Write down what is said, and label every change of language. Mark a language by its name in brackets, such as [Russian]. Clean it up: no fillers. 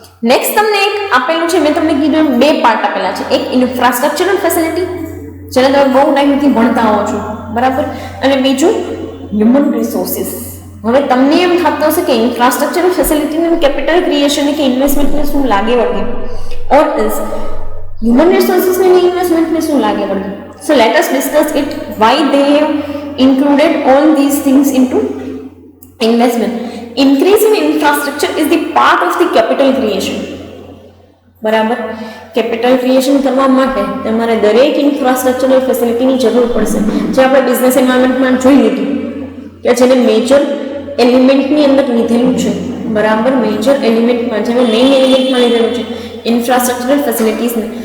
[Gujarati] Next તમને એક આપેલું છે, મેં તમને કીધું 2 પાર્ટ આપેલા છે. એક ઇન્ફ્રાસ્ટ્રક્ચરલ ફેસિલિટી, જેને તમે બહુ ટાઈમથી ભણતા આવો છો. બરાબર, અને બીજું હ્યુમન રિસોર્સિસ. હવે તમને એમ થતું હશે કે ઇન્ફ્રાસ્ટ્રક્ચરલ ફેસિલિટીને કેપિટલ ક્રિએશન કે ઇન્વેસ્ટમેન્ટને શું લાગે વળગે, ઓર ઇઝ human resources ને ઇન્વેસ્ટમેન્ટને શું લાગે વળગે. [English] So let us discuss it, why they have included all these things into investment. Increase in infrastructure is the part of the capital creation. [Gujarati] બરાબર, કેપિટલ ક્રિએશન કરવા માટે તમારે દરેક ઇન્ફ્રાસ્ટ્રક્ચરલ ફેસિલિટીની જરૂર પડશે, જે આપણે બિઝનેસ એન્વાયરમેન્ટમાં જોઈ લીધું કે જેને મેજર એલિમેન્ટની અંદર લીધેલું છે. બરાબર, મેજર એલિમેન્ટમાં જેને મેઇન એલિમેન્ટમાં લીધેલું છે ઇન્ફ્રાસ્ટ્રક્ચરલ ફેસિલિટીઝને.